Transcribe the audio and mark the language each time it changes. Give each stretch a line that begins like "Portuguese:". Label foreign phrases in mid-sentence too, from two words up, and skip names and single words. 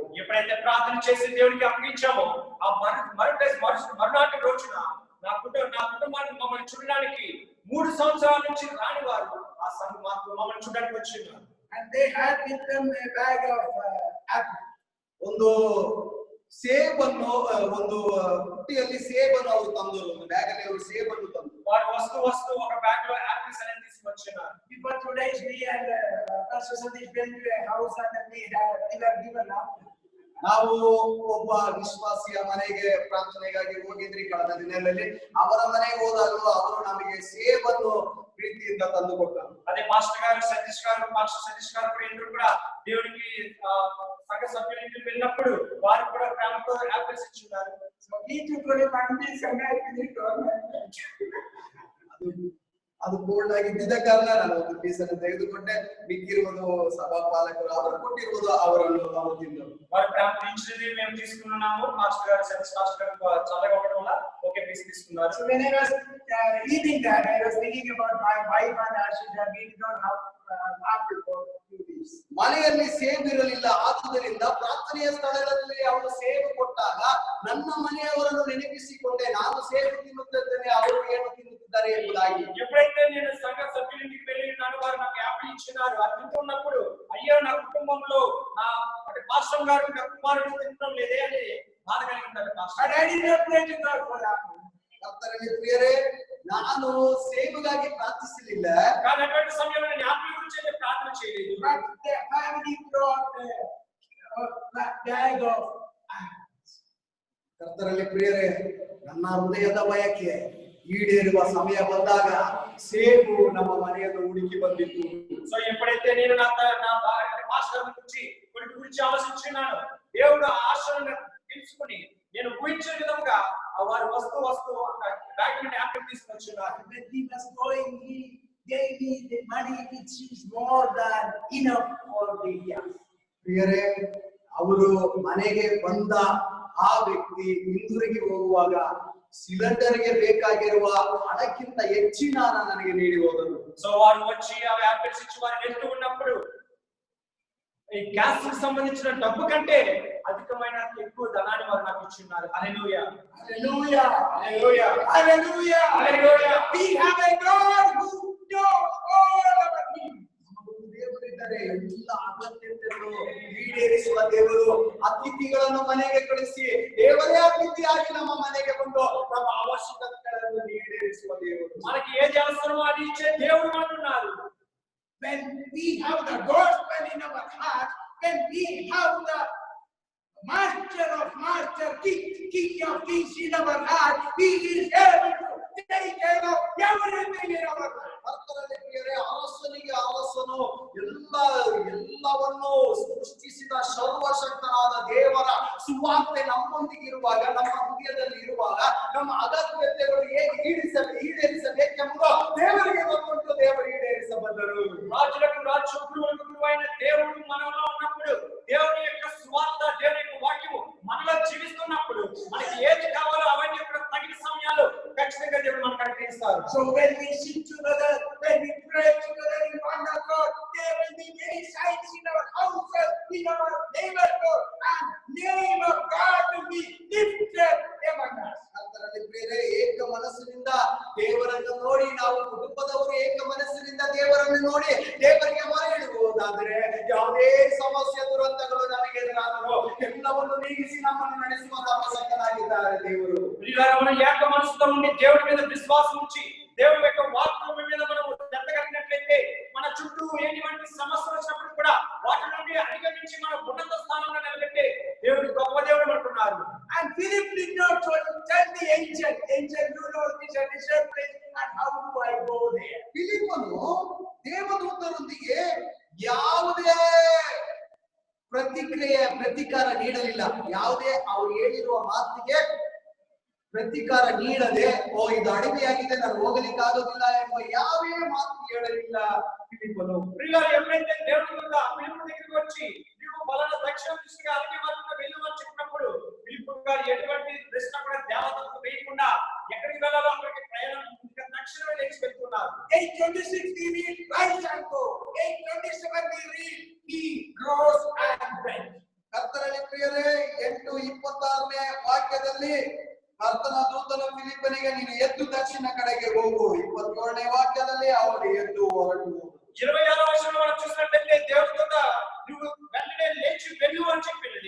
Telugu: ఎప్పుడైతే ప్రార్థన చేసి దేవునికి అప్పగించామో ఆ మరునాటి రోజున నా కుటుంబాన్ని మమ్మల్ని చూడడానికి 3 సంవత్సరాల నుంచి రాని వారు ఆ మమ్మల్ని చూడడానికి వచ్చిన్నారు.
English: And they had with them a bag of apple.
Kannada: ಒಂದು ಸೇಬನ್ನು, ಒಂದು ಪುಟ್ಟಿಯಲ್ಲಿ ಸೇಬನ್ನು ಅವರು ತಂದರು, ಒಂದು ಬ್ಯಾಗಲ್ಲಿ ಅವರು ಸೇಬನ್ನು ತಂದರು.
Telugu: వారు వస్తూ ఒక బ్యాగ్ లో యాపిల్స్ అనేది తీసుకొచ్చినారు.
English: Before 2 days, me and Pastor Sadish went to a house and we were given apple.
Kannada: ನಾವು ಒಬ್ಬ ವಿಶ್ವಾಸಿಯ ಮನೆಗೆ ಪ್ರಾರ್ಥನೆಗಾಗಿ ಹೋಗಿದ್ರಿ ಕಳೆದ ದಿನಗಳಲ್ಲಿ. ಅವರ ಮನೆಗೆ ಹೋದಾಗಲೂ ಅವರು ನಮಗೆ ಸೇಬನ್ನು ಪ್ರೀತಿಯಿಂದ ತಂದು ಕೊಟ್ಟರು.
Telugu: అదే పాస్టర్ గారు సతీష్ గారు కూడా ఇద్దరు కూడా దేవునికి సంఘ సభ్యుల ఇంటికి వెళ్ళినప్పుడు వారు కూడా ప్రేమతో యాపిల్స్ ఇచ్చున్నారు.
English: So he took only 1 piece and I finished all my
Kannada: ಅದು ಬೋಲ್ಡ್ ಆಗಿ ಇದ್ದಿದ್ದ ಕಾರಣ ನಾನು ಒಂದು ಪೀಸನ್ನು ತೆಗೆದುಕೊಂಡೆ. ಮಿಕ್ಕಿರುವುದು ಸಭಾಪಾಲಕರು ಅವರು ಕೊಟ್ಟಿರುವುದು ಅವರನ್ನು ನಾವು ತಿಂದರು.
Telugu: వారు ప్రార్థించినది మేము తీసుకున్నాము. మాస్టర్ గారు సతీష్ మాస్టర్ గారు చల్లగా ఉండడం వల్ల ఒకే పీస్ తీసుకున్నారు.
English: So when I was eating that, I was thinking about my wife and Ashish have been gone out after for a few days.
Kannada: ಮನೆಯಲ್ಲಿ ಸೇಬು ಇರಲಿಲ್ಲ, ಆದುದರಿಂದ ಪ್ರಾರ್ಥನೆಯ ಸ್ಥಳದಲ್ಲಿ ಅವರು ಸೇಬು ಕೊಟ್ಟಾಗ ನನ್ನ ಮನೆಯವರನ್ನು ನೆನಪಿಸಿಕೊಂಡೆ, ನಾನು ಸೇಬು ತಿನ್ನುತ್ತಿದ್ದೇನೆ, ಅವರು ಏನು ತಿನ್ನುತ್ತಿದ್ದಾರೆ ಎಂಬುದಾಗಿ.
Telugu: ఎప్పుడైతే నేను సంఘ సభ్యులింటికి వెళ్ళి ఉన్నాను, వారు నాకు యాపిల్ ఇచ్చినారు. అది తింటున్నప్పుడు అయ్యో నా కుటుంబంలో నా పాస్టర్ గారు నా కుమారుడు తినడం లేదే అని బాధ కలిగి ఉంటారు.
English: But I did not pray to God for that.
Kannada: ಕರ್ತನಲ್ಲಿ ಪ್ರಿಯರೇ, ನಾನು ಸೇಬುಗಾಗಿ ಪ್ರಾರ್ಥಿಸಲಿಲ್ಲ.
Telugu: కానీ అటువంటి సమయంలో నేను యాపిల్ గురించి అయితే ప్రార్థన చేయలేదు.
English: But the family brought a bag of apples.
Kannada: ಕರ್ತನಲ್ಲಿ ಪ್ರಿಯರೇ, ನನ್ನ ಹೃದಯದ ಬಯಕೆ ಈಡೇರುವ ಸಮಯ ಬಂದಾಗ ಸೇಬು ನಮ್ಮ ಮನೆಯನ್ನು ಹುಡುಕಿ ಬಂದಿತ್ತು.
Telugu: సో ఎప్పుడైతే నేను నా పాస్టర్ గురించి కొన్ని గురించి ఆలోచించున్నాను, దేవుడు ఆశలను తెలుసుకుని నేను ఊహించిన విధంగా వారి వస్తు బ్యాగ్ నుండి యాపిల్ తీసుకొచ్చున్నారు.
English: When he was going, he gave me the money which is more than enough for the year.
Kannada: ಪ್ರಿಯರೇ, ಅವರು ಮನೆಗೆ ಬಂದ ಆ ವ್ಯಕ್ತಿ ಹಿಂದಿರುಗಿ ಹೋಗುವಾಗ ಸಿಲಿಂಡರ್ಗೆ ಬೇಕಾಗಿರುವ ಹಣಕ್ಕಿಂತ ಹೆಚ್ಚಿನ ಹಣ ನನಗೆ ನೀಡಿ ಹೋದರು.
Telugu: సో వారు వచ్చి ఆ యాపిల్స్ ఇచ్చి వారు వెళ్తూ ఉన్నప్పుడు ఈ గ్యాస్ కి సంబంధించిన డబ్బు కంటే అధికమైన ఎక్కువ ధనాన్ని వారు నాకు ఇచ్చిన్నారు. హల్లెలూయా,
English: Hallelujah!
Telugu: హల్లెలూయా,
English: Hallelujah!
Telugu: హల్లెలూయా.
English: We have a God who knows all our needs.
Kannada: ನಮಗೊಂದು ದೇವರಿದ್ದಾರೆ, ಎಲ್ಲ ಅಗತ್ಯತೆಯನ್ನು ಈಡೇರಿಸುವ ದೇವರು. ಅತಿಥಿಗಳನ್ನು ಮನೆಗೆ ಕಳಿಸಿ ದೇವರೇ ಅತಿಥಿಯಾಗಿ ನಮ್ಮ ಮನೆಗೆ ಬಂದು ನಮ್ಮ ಅವಶ್ಯಕತೆಗಳನ್ನು ಈಡೇರಿಸುವ ದೇವರು.
Telugu: మనకి ఏది అవసరమో అది ఇచ్చే దేవుడు మనకున్నారు.
English: When we have the gospel in our heart, when we have the master of master, king of kings in our heart, he is able to take care of everything in our life.
Kannada: ಕರ್ತನಲ್ಲಿ ಪ್ರಿಯರೇ, ಅರಸನಿಗೆ ಅರಸನು ಎಲ್ಲವನ್ನು ಸೃಷ್ಟಿಸಿದ ಸರ್ವಶಕ್ತನಾದ ದೇವರ ಸುವಾರ್ತೆ ನಮ್ಮೊಂದಿಗಿರುವಾಗ, ನಮ್ಮ ಹೃದಯದಲ್ಲಿ ಇರುವಾಗ ನಮ್ಮ ಅಗತ್ಯತೆಗಳು ಹೇಗೆ ಈಡೇರಿಸಬೇಕೆಂಬುದು ದೇವರಿಗೆ ಗೊತ್ತುಂಟು. ದೇವರು ಈಡೇರಿಸಬಲ್ಲರು.
Telugu: రాజులకు రాజు, గురువులకు గురువైన దేవుడు మనలో ఉన్నప్పుడు, దేవుని యొక్క సువార్త, దేవుని యొక్క వాక్యము మనలో జీవిస్తున్నప్పుడు మనకి ఏది కావాలో అవన్నీ కూడా తగిన సమయాలు ఖచ్చితంగా దేవుడు మనకు అనుగ్రహిస్తారు.
English: So when we sit together, when we pray together in one accord, there will be many signs in our houses, in our neighborhood, and name of God will be lifted among us.
Kannada: ಕರ್ತನಲ್ಲಿ ಪ್ರಿಯರೇ, ಏಕ ಮನಸ್ಸಿನಿಂದ ದೇವರನ್ನು ನೋಡಿ, ನಾವು ಕುಟುಂಬದವರು ಏಕ ಮನಸ್ಸಿನಿಂದ ದೇವರನ್ನು ನೋಡಿ ದೇವರಿಗೆ ಮೊರೆ ಇಡುವುದಾದರೆ ಯಾವುದೇ ಸಮಸ್ಯೆ ದುರಂತಗಳು ನಮಗೆ ಎದುರಾದರೂ ಎಲ್ಲವನ್ನು ನೀಗಿಸಿ ನಮ್ಮನ್ನು ನಡೆಸುವ ತಪಸ್ಸಕ್ಕನಾಗಿದ್ದಾರೆ ದೇವರು.
Telugu: మనం ఏక మనసుతో ఉండి దేవుడి మీద విశ్వాసం ఉంచి దేవుడి యొక్క వాక్యం మీద మనం ఎత్తగలిగినట్లయితే మన చుట్టూ ఎటువంటి సమస్యలు వచ్చినప్పుడు కూడా వాటి నుండి అధిగమించి మన ఉన్నత స్థానంలో నిలబెట్టే దేవుడు గొప్ప దేవుడు అంటున్నారు.
English: And Philip did not tell the angel, you know this is a desert place, and how do I go there?
Kannada: ಫಿಲಿಪ್ಪನು ದೇವದೂತರೊಂದಿಗೆ ಯಾವುದೇ ಪ್ರತಿಕಾರ ನೀಡಲಿಲ್ಲ. ಯಾವುದೇ ಅವರು ಹೇಳಿರುವ ಮಾತಿಗೆ ಪ್ರತಿಕಾರ ನೀಡದೆ, ಇದು ಅಡಿಮೆಯಾಗಿದೆ, ನಾನು ಹೋಗಲಿಕ್ಕೆ ಆಗೋದಿಲ್ಲ ಎಂಬ ಯಾವೇ ಮಾತು ಹೇಳಲಿಲ್ಲ ಫಿಲಿಪ್ಪನು.
Telugu: ప్రియులారా, ఎప్పుడైతే దేవుడి యొక్క ఫిలిప్పు దగ్గరికి వచ్చి నీవు పలానా దక్షిణ దిశగా అడిగే మార్గంలో వెళ్ళమని చెప్పినప్పుడు ఫిలిప్పు గారు ఎటువంటి ప్రశ్న కూడా దేవతలకు వేయకుండా ఎక్కడికి వెళ్ళాలో అక్కడికి ప్రయాణం తక్షణమే లేచి వెళ్తున్నారు.
English: 8:26 we read, rise and go. 8:27 we read, he rose and went.
Kannada: ಕರ್ತನಲ್ಲಿ ಪ್ರಿಯರೇ, 8:26ನೇ ವಾಕ್ಯದಲ್ಲಿ ಕರ್ತನ ದೂತನು ಫಿಲಿಪ್ಪನಿಗೆ ನೀನು ಎದ್ದು ದಕ್ಷಿಣ ಕಡೆಗೆ ಹೋಗು. 27ನೇ ವಾಕ್ಯದಲ್ಲಿ ಅವನು ಎದ್ದು ಹೊರಟು.
Telugu: 26వ వచనంలో మనం చూసినట్లయితే దేవుడి దూత నువ్వు వెంటనే లేచి వెళ్ళు అని చెప్పినది.